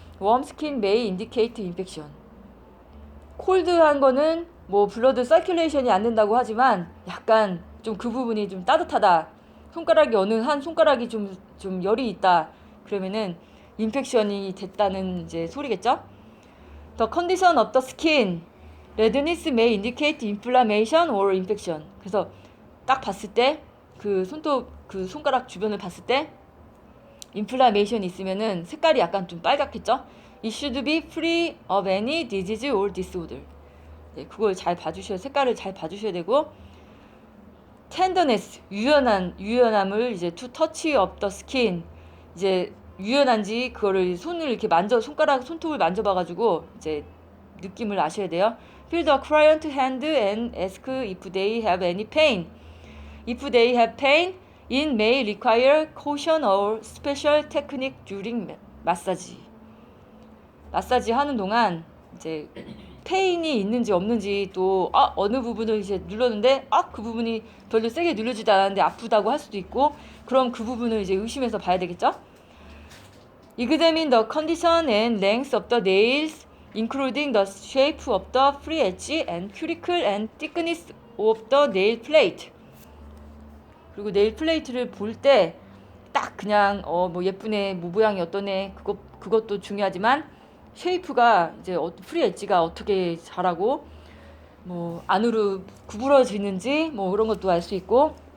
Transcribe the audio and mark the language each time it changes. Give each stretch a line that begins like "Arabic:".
English: Warm skin may indicate infection.
Korean: 콜드한 거는 뭐 블러드 서큘레이션이 안 된다고 하지만 약간 좀 그 부분이 좀 따뜻하다. 손가락이 어느 한 손가락이 좀 열이 있다. 그러면은 인펙션이 됐다는 이제 소리겠죠.
English: The condition of the skin. Redness may indicate inflammation or infection.
Korean: 그래서 딱 봤을 때 그 손가락 주변을 봤을 때 인플라메이션이 있으면은 색깔이 약간 좀 빨갛겠죠.
English: It should be free of any disease or disorder.
Korean: 네, 그걸 잘 봐주셔야, 색깔을 잘 봐주셔야 되고.
English: Tenderness,
Korean: 유연함을 이제
English: to touch of the skin.
Korean: 이제 유연한지 그거를 손을 이렇게 손톱을 만져봐가지고 이제 느낌을 아셔야 돼요.
English: Feel the client hand and ask if they have any pain. If they have pain, It may require caution or special technique during massage.
Korean: 마사지 하는 동안 이제 페인이 있는지 없는지 또 어느 부분을 이제 눌렀는데 그 부분이 별로 세게 누르지도 않았는데 아프다고 할 수도 있고 그럼 그 부분을 이제 의심해서 봐야 되겠죠?
English: Examine the condition and length of the nails, including the shape of the free edge and cuticle and thickness of the nail plate.
Korean: 그리고 네일 플레이트를 볼 때 딱 그냥 뭐 예쁘네, 뭐 모양이 어떠네 그것도 중요하지만 쉐이프가 이제 프리 엣지가 어떻게 자라고 뭐 안으로 구부러지는지 뭐 그런 것도 알 수 있고